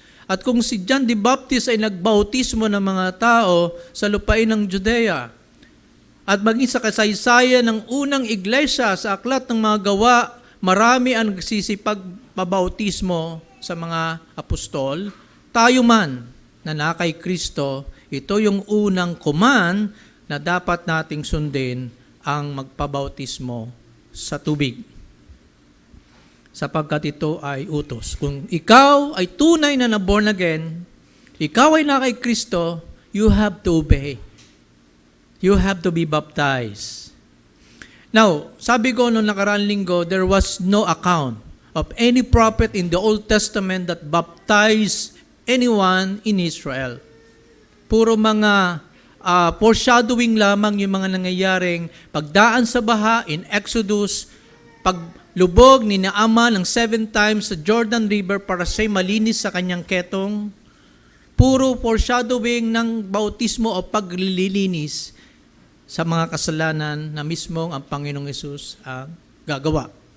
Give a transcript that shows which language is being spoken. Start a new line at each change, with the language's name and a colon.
Filipino: At kung si John the Baptist ay nagbautismo ng mga tao sa lupain ng Judea, at maging sa kasaysayan ng unang iglesia sa aklat ng mga gawa, marami ang nagsisipagpabautismo sa mga apostol. Tayo man na nakay Kristo, ito yung unang command na dapat nating sundin, ang magpabautismo sa tubig. Sapagkat ito ay utos. Kung ikaw ay tunay na born again, ikaw ay nakay Kristo,
English: you have to obey. You have to be baptized. Now,
Filipino: sabi ko noong nakaraang linggo,
English: there was no account of any prophet in the Old Testament that baptized anyone in Israel.
Filipino: Puro mga foreshadowing lamang yung mga nangyayaring pagdaan sa baha
English: in Exodus,
Filipino: paglubog ni Naaman ng 7 times sa Jordan River para siya'y malinis sa kanyang ketong. Puro foreshadowing ng bautismo o paglilinis sa mga kasalanan na mismong ang Panginoong Hesus ang gagawa.